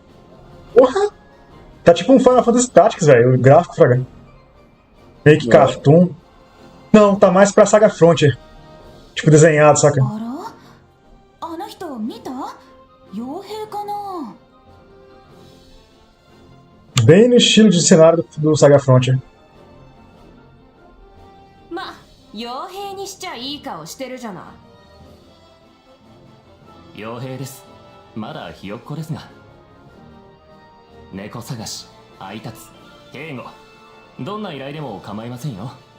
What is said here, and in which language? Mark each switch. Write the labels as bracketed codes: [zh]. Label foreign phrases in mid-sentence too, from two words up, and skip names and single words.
[pt] Porra! Tá tipo um Final Fantasy Tactics, velho. O gráfico, fraga. Meio que cartoon. Não, tá mais pra Saga Frontier. Tipo, desenhado, saca? [ja] あの人見た？傭兵かな？ [pt] Bem no estilo de cenário do Saga Frontier. [ja] ま、傭兵にしちゃいい顔してるじゃない。傭兵です。まだひよっこですが。猫探し、配達、警護、どんな依頼でも構いませんよ。